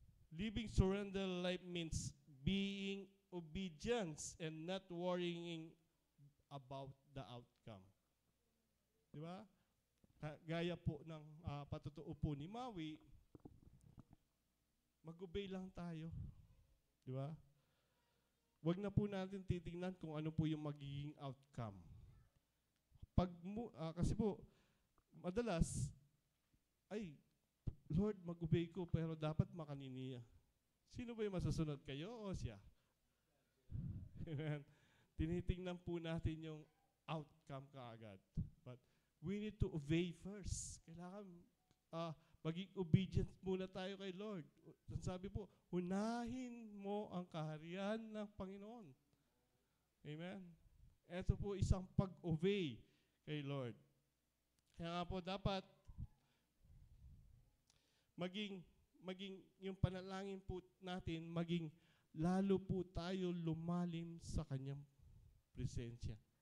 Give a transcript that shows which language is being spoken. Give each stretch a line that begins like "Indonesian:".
English: Living surrender life means being obedience and not worrying about the outcome.
Filipino: Di ba? Gaya po ng patutuo po ni Maui, mag-obey lang tayo. Di ba? Huwag na po natin titingnan kung ano po yung magiging outcome. Kasi po, madalas, ay, Lord, mag-obey ko, pero dapat makaniniya. Sino ba yung masusunod, kayo o siya? Tinitingnan po natin yung outcome kaagad.
English: But we need to obey first.
Filipino: Kailangan maging obedient muna tayo kay Lord. Sabi po, unahin mo ang kaharian ng Panginoon. Amen? Ito po isang pag-obey kay Lord. Kaya nga po dapat maging yung panalangin po natin, maging lalo po tayo lumalim sa kanyang presensya.